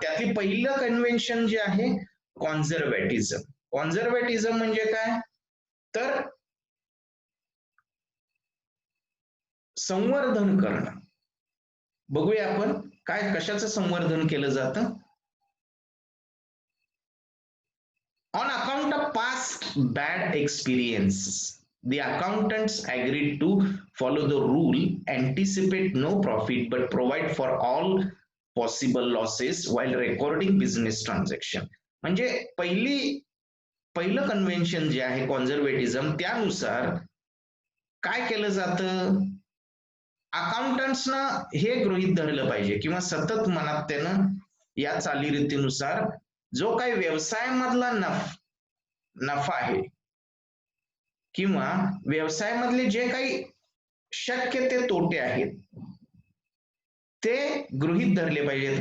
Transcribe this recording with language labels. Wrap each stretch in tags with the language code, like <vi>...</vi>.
<mr>त्यातली पहिलं कन्व्हेन्शन जे आहे कॉन्झर्वेटिझम. कॉन्झर्वेटिझम म्हणजे काय तर संवर्धन करणं. बघूया आपण काय कशाचं संवर्धन केलं जातं.</mr> <en>On account of past bad experience the accountants agreed to follow the rule, anticipate no profit but provide for all possible losses while recording business transaction.</en> <mr>म्हणजे पहिलं कन्व्हेन्शन जे आहे कॉन्झर्वेटिझम त्यानुसार काय केलं जातं अकाउंटंट्सना हे गृहीत धरलं पाहिजे किंवा सतत मनात त्यानं या चालीरीतीनुसार जो काही व्यवसायामधला नफा आहे किंवा व्यवसायामधले जे काही शक्य ते तोटे आहेत ते गृहीत धरले पाहिजेत.</mr>